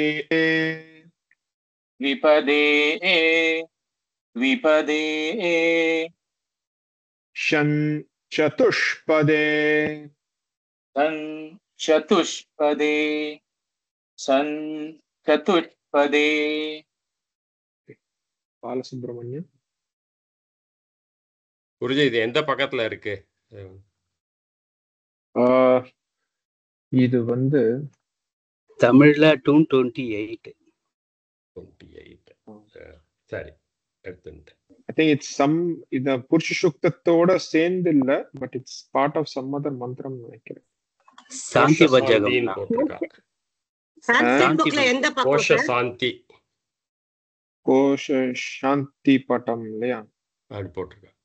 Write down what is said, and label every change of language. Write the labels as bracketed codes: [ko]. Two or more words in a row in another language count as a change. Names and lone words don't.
[sa] विपदे विपदे शन् चतुष्पदे सञ्चतुष्पदे सञ्चतुष्पदे [ta] பாலசுப்ரமணியன். குருஜி இது எந்த பக்கத்துல இருக்கு? இது வந்து தமிழ்ல 228. 28. சரி, எடுத்துட்டேன். [en] I think it's some [ta] இந்த புருஷ சுக்தத்தோட சேர்ந்து இல்ல, [en] but it's part of some other [ta] மந்திரம் நினைக்கிறேன். சாந்தி பஞ்சகம் சாந்தின்னு போட்டிருக்காங்க. சான்ஸ்கிரிட் புக்ல எந்த பக்கம் கோஷ சார்? சாந்தி கோஷ சாந்தி பட்டம் இல்லையா? அப்படி போட்டிருக்காங்க.